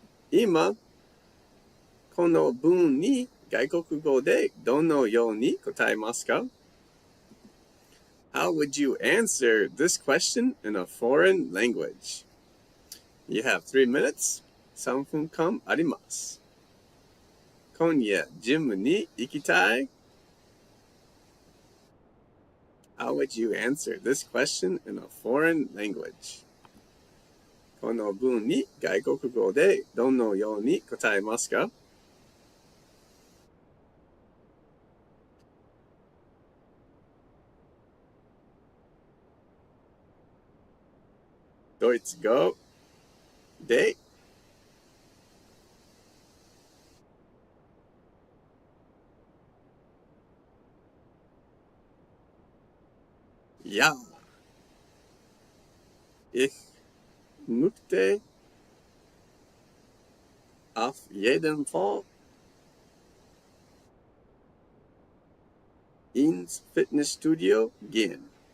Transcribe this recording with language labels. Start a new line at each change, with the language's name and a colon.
Japanese: 今、この文に外国語でどのように答えますか
English: How would you answer this question in a foreign language? You have 3 minutes.
Japanese: 3分間あります。今夜ジムに行きたい
English: How would you answer this question in a foreign language?
Japanese: この文に外国語でどのように答えますかドイツ語でや
German: Ich möchte auf jeden Fall ins Fitnessstudio gehen.